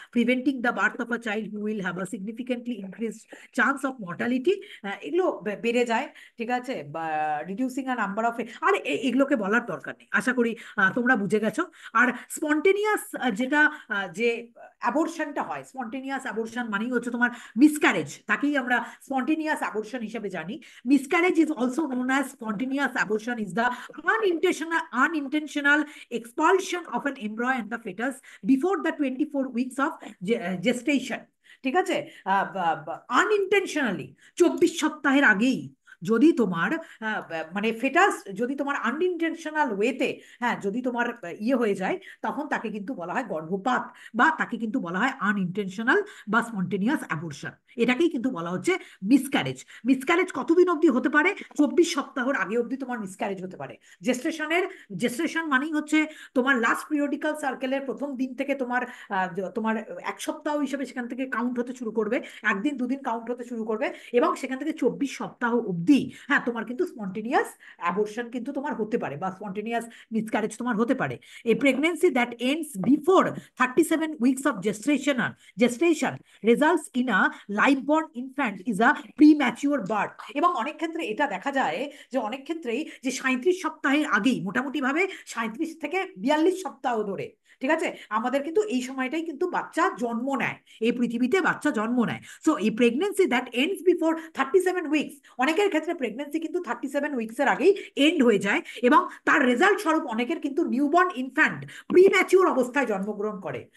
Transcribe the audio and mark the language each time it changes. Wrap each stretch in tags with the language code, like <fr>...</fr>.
<en>preventing the birth of a child who will have a significantly increase chance of mortality,</en> <bn>এগুলো বেড়ে যায়। ঠিক আছে, বা</bn> <en>reducing a number of,</en> <bn>আর এগুলোকে বলার দরকার নেই, আশা করি তোমরা বুঝে গেছো। আর স্পন্টেনিয়াস যেটা যে অ্যাবর্শনটা হয়, স্পন্টেনিয়াস অ্যাবর্শন মানেই হচ্ছে তোমার মিসক্যারেজ, তাকেই আমরা spontaneous abortion হিসেবে জানি।</bn> <en>Miscarriage is also known as spontaneous abortion is the unintentional expulsion of an embryo and the fetus before the 24 weeks of gestation।</en> <bn>ঠিক আছে, আনইনটেনশনালি 24 সপ্তাহের আগেই যদি তোমার মানে ফেটাস যদি তোমার আনইনটেনশনাল ওয়েতে, হ্যাঁ যদি তোমার ইয়ে হয়ে যায়, তখন তাকে কিন্তু বলা হয় গর্ভপাত, বা তাকে কিন্তু বলা হয় আনইনটেনশনাল বা স্পন্টেনিয়াস অ্যাবর্শন। এটাকেই কিন্তু বলা হচ্ছে মিসক্যারেজ। মিসক্যারেজ কতদিন অবধি হতে পারে? 24 সপ্তাহের আগে অবধি তোমার মিসক্যারেজ হতে পারে। জেস্টেশন মানেই হচ্ছে তোমার লাস্ট পিরিয়ডিক্যাল সার্কেলের প্রথম দিন থেকে তোমার তোমার 1 সপ্তাহ হিসেবে সেখান থেকে কাউন্ট হতে শুরু করবে, একদিন দুদিন কাউন্ট হতে শুরু করবে, এবং সেখান থেকে 24 সপ্তাহ অবধি হ্যাঁ তোমার কিন্তু স্পন্টেনিয়াস অ্যাবর্শন কিন্তু তোমার হতে পারে, বা স্পন্টেনিয়াস মিসক্যারেজ তোমার হতে পারে।</bn> <en>A pregnancy that ends before 37 weeks of gestation results in a live born infant is a premature birth।</en> <bn>এবং অনেক ক্ষেত্রে এটা দেখা যায় যে অনেক ক্ষেত্রেই যে 37 সপ্তাহের আগেই, মোটামুটি ভাবে 37 থেকে 42 সপ্তাহ ধরে, ঠিক আছে, আমাদের কিন্তু এই সময়টাই কিন্তু বাচ্চা জন্ম নেয়, এই পৃথিবীতে বাচ্চা জন্ম নেয়। সো</bn> <en>এই pregnancy that ends before 37 weeks,</en> <bn>অনেকের ক্ষেত্রে প্রেগনেন্সি কিন্তু 37 উইকসের আগেই এন্ড হয়ে যায়, এবং তার রেজাল্ট স্বরূপ অনেকের কিন্তু নিউবর্ন ইনফ্যান্ট প্রিম্যাচিওর অবস্থায় জন্মগ্রহণ করে।</bn>